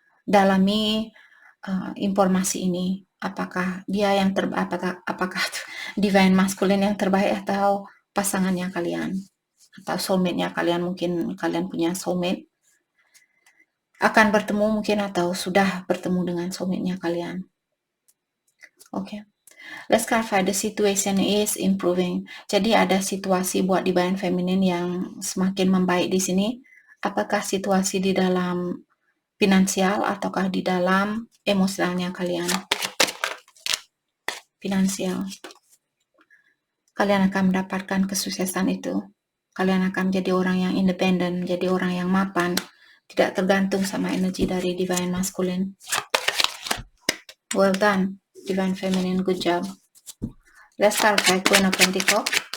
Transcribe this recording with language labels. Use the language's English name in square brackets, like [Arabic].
[Indonesian] dalami informasi ini. Apakah dia yang apakah divine masculine yang terbaik atau pasangannya kalian atau soulmate-nya kalian. Mungkin kalian punya soulmate, akan bertemu mungkin, atau sudah bertemu dengan soulmate-nya kalian. [English] Okay. Let's clarify, the situation is improving. [Indonesian] Jadi ada situasi buat divine feminine yang semakin membaik di sini. Apakah situasi di dalam finansial ataukah di dalam emosionalnya kalian? Finansial. Kalian akan mendapatkan kesuksesan itu. Kalian akan menjadi orang yang independen, menjadi orang yang mapan, tidak tergantung sama energi dari divine masculine. [English] Well done, divine feminine, good job. Let's start by Queen of Pentacles.